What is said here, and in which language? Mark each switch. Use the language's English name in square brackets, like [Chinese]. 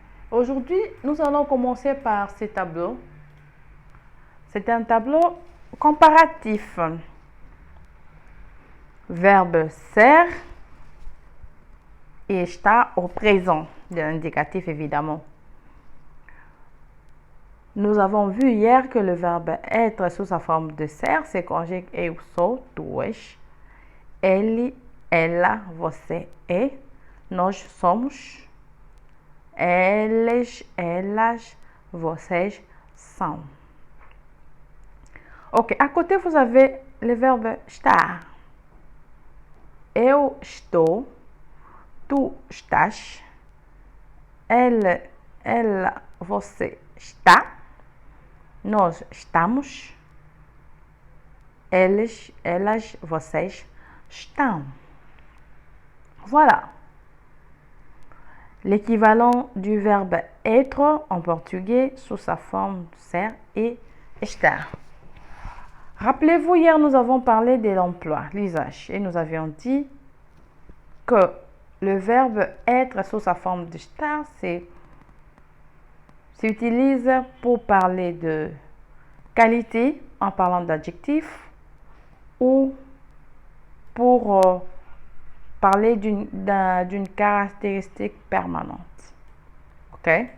[French] Aujourd'hui, nous allons commencer par ce tableau. C'est un tableau comparatif. Verbe ser et estar au présent, de l'indicatif évidemment. Nous avons vu hier que le verbe être sous sa forme de ser se conjugue [Portuguese] eu sou, tu és, ele, ela, você é, nós somos, eles, elas, vocês são. [French] Ok, à côté vous avez le verbe estar. [Portuguese] Eu estou, tu estás, ele, ela, você está. Nós estamos, eles, elas, vocês estão. [French] Voilà. L'équivalent du verbe être en portugais sous sa forme ser et estar. Rappelez-vous, hier nous avons parlé de l'emploi, l'usage, et nous avions dit que le verbe être sous sa forme de estar, s'utilise pour parler de qualité en parlant d'adjectif ou pour parler d'une caractéristique permanente. Ok?